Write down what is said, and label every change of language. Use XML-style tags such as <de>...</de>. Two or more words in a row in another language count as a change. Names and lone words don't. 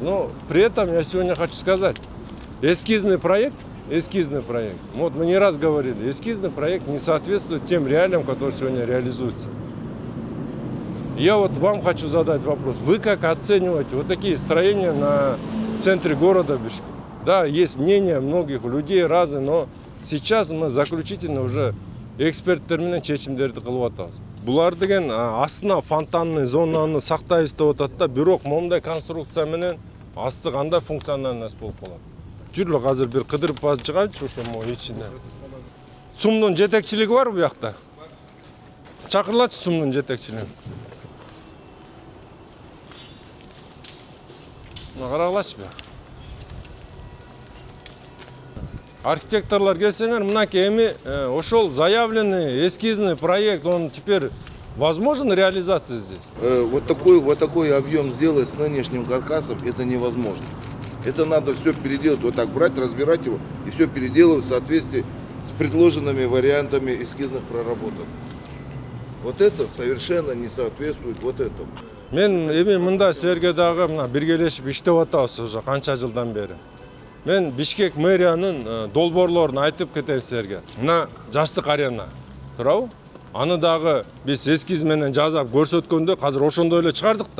<ru>Но при этом я сегодня хочу сказать, эскизный проект, вот мы не раз говорили, эскизный проект не соответствует тем реалиям, которые сегодня реализуются. Я вот вам хочу задать вопрос. Вы как оцениваете вот такие строения на центре города Бишкек? Да, есть мнение многих людей разные, но сейчас мы заключительно уже</ru> <ky>эксперттермен чечимдерди кылып атабыз. Булар деген астына фонтанный зонаны сактайбыз деп атат да, бирок мондай конструкция менен асты кандай функциональность болуп калат. Жүрүлө азыр бир кыдырып базып чыгайбыз ошо ичине. СУМдун жетекчилиги бар бу жакта? Чакырылачы СУМдун жетекчилигин. Карагылачы бу. Архитекторлар келсеңер, мынакей эми ошол</ky> <ru>заявленный эскизный проект, он теперь возможен реализация здесь? Вот такой объем сделать с нынешним каркасом, это невозможно. Это надо все переделать, вот так брать, разбирать его и все переделывать в соответствии с предложенными вариантами эскизных проработок. Вот это совершенно не соответствует вот этому.</ru> <ky>Мен эми мында силерге дагы биргелешип иштеп атабыз уже канча жылдан бери. Мен Бишкек мэриянын долбоорлорун айтып кетейин силерге. Мына жаштык арена туурабы? Аны дагы биз эскиз менен жазап көрсөткөндө азыр ошондой эле чыгардык да.</ky>